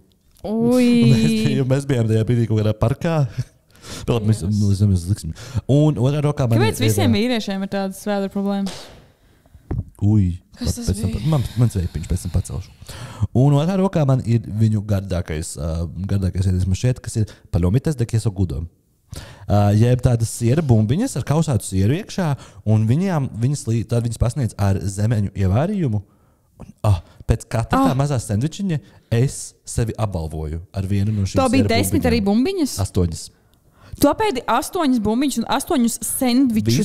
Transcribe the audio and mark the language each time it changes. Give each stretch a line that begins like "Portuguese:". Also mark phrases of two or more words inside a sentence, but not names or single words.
Latvian: Mēs bijām tajā brīdī kaut kādā parkā. Un otrā rokā man kāpēc visiem vīriešiem ir tādas vēdera problēmas? Kas tas pēc tam, bija? mans veipiņš pēc tam pacelšu. Un otrā rokā man ir viņu gardākais ēdiens, man šķiet, kas ir
Spanish: palomītes de queso gudo.
Latvian: Jeb tādas siera bumbiņas ar kausātu sieru iekšā, un viņas pasniedz ar zemeņu ievārījumu. Un, pēc katra tā mazā sendvičiņa es sevi apbalvoju ar vienu no šīm. Tā bija 10 arī bumbiņas? 8. Tu apēdi 8 bumbiņas un 8 sendvičus.